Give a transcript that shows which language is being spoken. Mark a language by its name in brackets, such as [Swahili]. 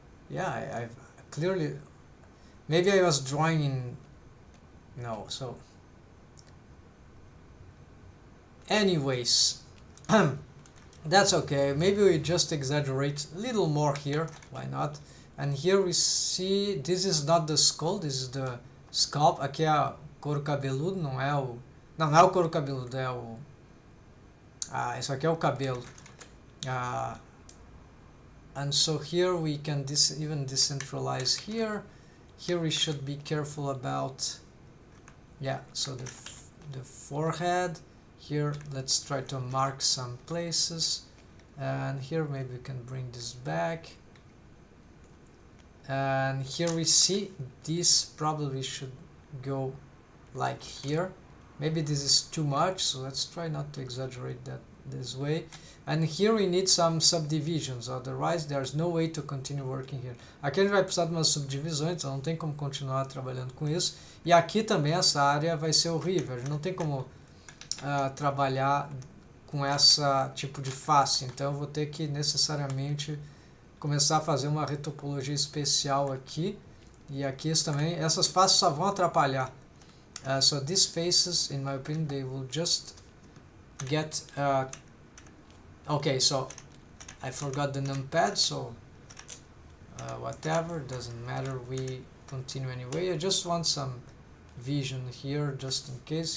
[English] Yeah, I've clearly, maybe I was drawing in, no, so anyways, that's okay. Maybe we just exaggerate a little more here, why not? And here we see, this is not the skull, this is the scalp. [Portuguese] Aqui é o couro cabeludo, não é o... Não, não é o couro cabeludo, é o... isso aqui é o cabelo. [English] And so here we can even decentralize here. Here we should be careful about... Yeah, so the forehead. Here, let's try to mark some places. And here maybe we can bring this back. And here we see this probably should go like here. Maybe this is too much, so let's try not to exaggerate that this way. And here we need some subdivisions, otherwise there's no way to continue working here. [Portuguese] Aqui a gente vai precisar de umas subdivisões, então não tem como continuar trabalhando com isso. E aqui também essa área vai ser horrível, a gente não tem como trabalhar com essa tipo de face, então eu vou ter que necessariamente começar a fazer uma retopologia especial aqui. E aqui também, essas faces só vão atrapalhar. [English] So these faces, in my opinion, they will just get... okay, so I forgot the numpad, so whatever, doesn't matter, we continue anyway. I just want some vision here, just in case.